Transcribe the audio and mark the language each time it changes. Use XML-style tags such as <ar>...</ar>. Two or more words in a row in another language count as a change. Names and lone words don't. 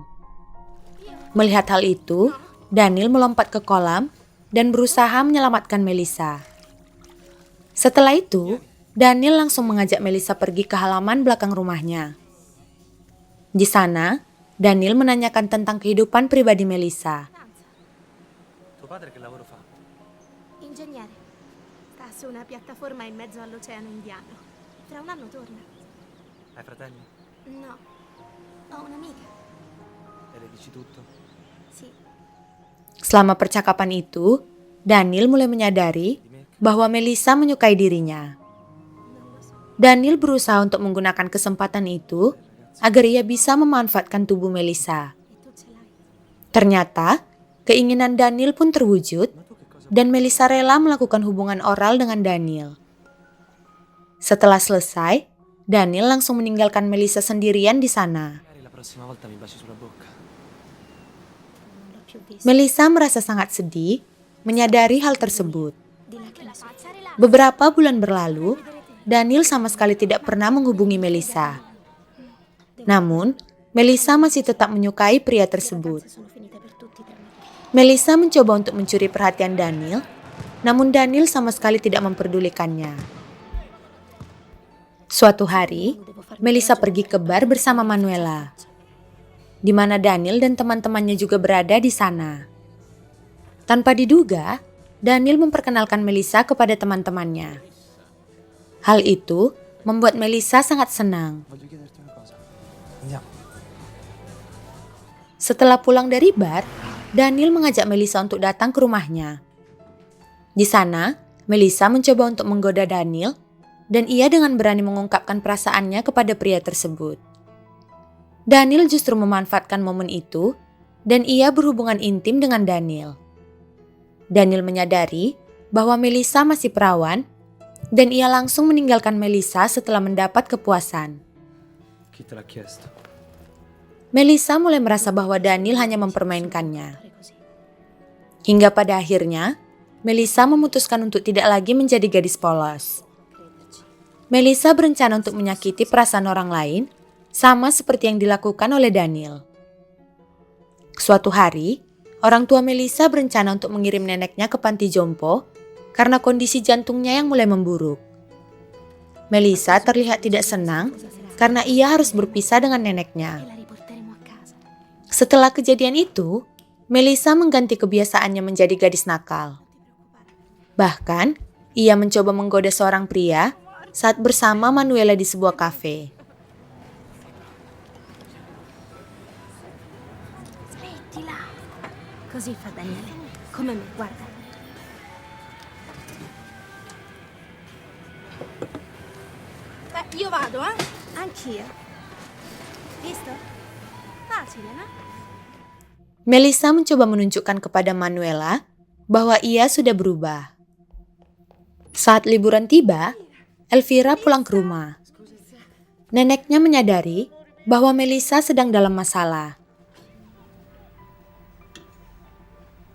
<id>Melihat hal itu, Daniel melompat ke kolam dan berusaha menyelamatkan Melissa. Setelah itu, Daniel langsung mengajak Melissa pergi ke halaman belakang rumahnya. Di sana, Daniel menanyakan tentang kehidupan pribadi Melissa.</id> <it>Tuo padre che lavoro fa? Ingegnere. Sta su una piattaforma in mezzo all'Oceano Indiano. Fra un anno torna. Hai fratelli? No. Ho un'amica. E le dici tutto? Sì.</it> <id>Selama percakapan itu, Daniel mulai menyadari bahwa Melissa menyukai dirinya. Daniel berusaha untuk menggunakan kesempatan itu agar ia bisa memanfaatkan tubuh Melissa.</id> <it>E tu ce l'hai.</it> <id>Ternyata, keinginan Daniel pun terwujud dan Melissa rela melakukan hubungan oral dengan Daniel. Setelah selesai, Daniel langsung meninggalkan Melissa sendirian di sana.</id> <it>Magari la prossima volta mi baci sulla bocca. Non l'ho più vista.</it> <id>Melissa merasa sangat sedih menyadari hal tersebut.</id> <it>Dilla che la so.</it> <id>Beberapa bulan berlalu, Daniel sama sekali tidak pernah menghubungi Melissa. Namun, Melissa masih tetap menyukai pria tersebut.</id> <it>Sono finite per tutti tranne te.</it> <id>Melissa mencoba untuk mencuri perhatian Daniel, namun Daniel sama sekali tidak memperdulikannya. Suatu hari, Melissa pergi ke bar bersama Manuela, di mana Daniel dan teman-temannya juga berada di sana. Tanpa diduga, Daniel memperkenalkan Melissa kepada teman-temannya. Hal itu membuat Melissa sangat senang.</id> <it>Voglio chiederti una cosa. Andiamo.</it> <id>Setelah pulang dari bar, Daniel mengajak Melissa untuk datang ke rumahnya. Di sana, Melissa mencoba untuk menggoda Daniel, dan ia dengan berani mengungkapkan perasaannya kepada pria tersebut. Daniel justru memanfaatkan momen itu, dan ia berhubungan intim dengan Daniel. Daniel menyadari bahwa Melissa masih perawan, dan ia langsung meninggalkan Melissa setelah mendapat kepuasan.</id> <it>Chi te l'ha chiesto?</it> <id>Melissa mulai merasa bahwa Daniel hanya mempermainkannya.</id> <it>Fare così.</it> <id>Hingga pada akhirnya, Melissa memutuskan untuk tidak lagi menjadi gadis polos.</id> <it>Crederci.</it> <id>Melissa berencana untuk menyakiti perasaan orang lain, sama seperti yang dilakukan oleh Daniel. Suatu hari, orang tua Melissa berencana untuk mengirim neneknya ke panti jompo karena kondisi jantungnya yang mulai memburuk. Melissa terlihat tidak senang karena ia harus berpisah dengan</id> <it>E</it> <id>neneknya.</id> <it>la riporteremo a casa.</it> <id>Setelah kejadian itu, Melissa mengganti kebiasaannya menjadi gadis nakal. Bahkan, ia mencoba menggoda seorang pria saat bersama Manuela di sebuah kafe.</id> <it>Smettila. Così fa Daniele. Come me, guarda. Beh, io vado, eh? Anch'io. Visto? Facile, no?</it> <id>Melissa mencoba menunjukkan kepada Manuela bahwa ia sudah berubah. Saat liburan tiba, Elvira pulang ke rumah. Neneknya menyadari bahwa Melissa sedang dalam masalah.</id>